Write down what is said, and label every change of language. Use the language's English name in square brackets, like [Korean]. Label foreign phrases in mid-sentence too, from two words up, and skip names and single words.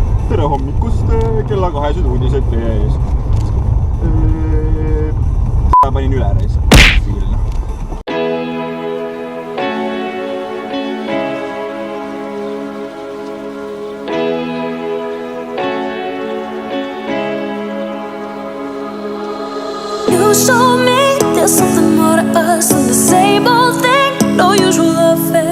[Estonian] tere hommikust, kella 2 uudised teie ees. Panin üle reis. [English] You show me there's something more to us than the same old thing, no usual affair.